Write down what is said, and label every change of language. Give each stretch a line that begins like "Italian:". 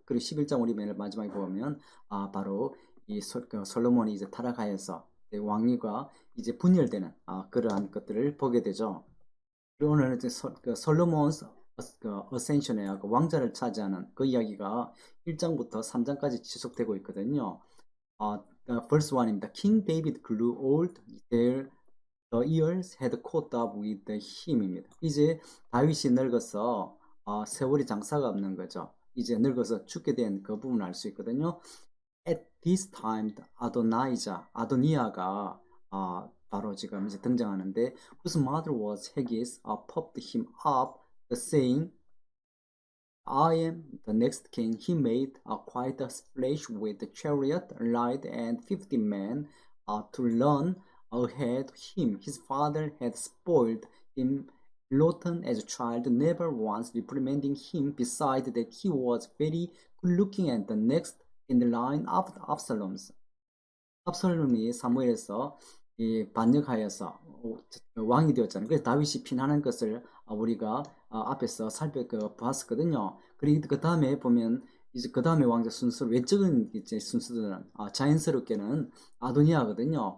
Korean: 그리고 11장 우리 맨 마지막에 보면 바로 이 솔로몬이 이제 타락하여서 왕위가 이제 분열되는 그러한 것들을 보게 되죠. 그리고 오늘은 이제 솔로몬's 어센션에 왕자를 차지하는 그 이야기가 1장부터 3장까지 지속되고 있거든요.
English: verse 1입니다. King David grew old, the years had caught up with him입니다.
Korean: 이제 다윗이 늙어서 세월이 장사가 없는 거죠. 이제 늙어서 죽게 된 그 부분을 알 수 있거든요.
English: At this time,
Korean: 아도니아가 바로 지금 이제 등장하는데,
English: whose mother was Haggis, puffed him up, saying, I am the next king. He made quite a splash with the chariot, light, and 50 men to run ahead of him. His father had spoiled him rotten as a child, never once reprimanding him. Besides that, he was very good looking and the next in the line after Absalom's.
Korean: 압살롬이 사무엘에서 반역하여서 왕이 되었잖아요. 그래서 다윗이 피난한 것을 우리가 앞에서 살펴보았거든요. 그리고 그 다음에 보면 이제 그 다음에 왕자 순서, 외적인 이제 순서들은 자연스럽게는 아도니아거든요.